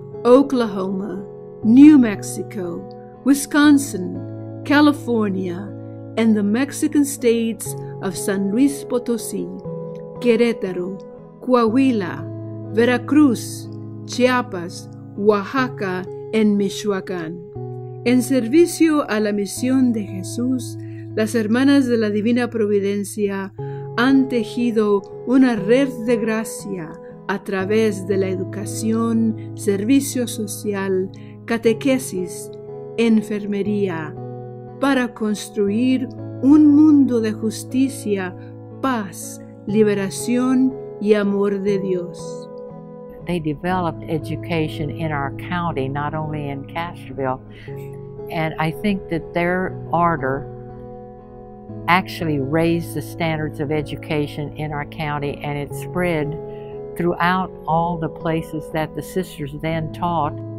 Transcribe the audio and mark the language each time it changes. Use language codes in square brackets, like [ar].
[en] Oklahoma, New Mexico, Wisconsin, California, and the Mexican states of San Luis Potosí, Querétaro, Coahuila, Veracruz, Chiapas, Oaxaca, and Michoacán. [es] En servicio a la misión de Jesús, las hermanas de la Divina Providencia han tejido una red de gracia a través de la educación, servicio social, catequesis, enfermería, para construir un mundo de justicia, paz, liberación y amor de Dios. [en] They developed education in our county, not only in Castroville, and I think that their ardor actually raised the standards of education in our county, and it spread throughout all the places that the sisters then taught.